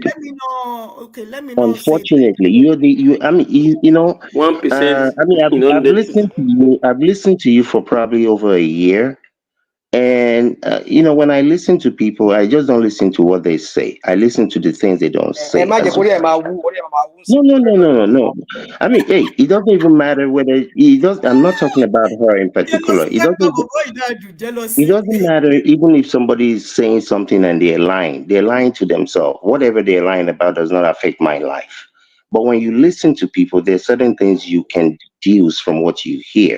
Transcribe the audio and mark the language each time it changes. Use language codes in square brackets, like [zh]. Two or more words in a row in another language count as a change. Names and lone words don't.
[en] let me know. Unfortunately, you're the 1%. I've listened to you for probably over a year, And when I listen to people, I just don't listen to what they say. I listen to the things they don't [yo] ẹ [en] say [yo] má jẹ́ [en] as [yo] kó rí ẹ̀ [en] well. [yo] máa wú orí ẹ̀ máa wú sí [en] No, [yo] i [en] no, [yo] torí [en] no, [yo] ẹ̀ [en] no, [yo] ló [en] no, no. I mean, hey, it doesn't even matter whether it does. I'm not talking about her in particular. Jealousy, It jealousy. doesn't matter even if somebody is saying something and they're lying. They're lying to themselves. Whatever they're lying about does not affect my life. But when you listen to people, there's certain things you can deduce from what you hear.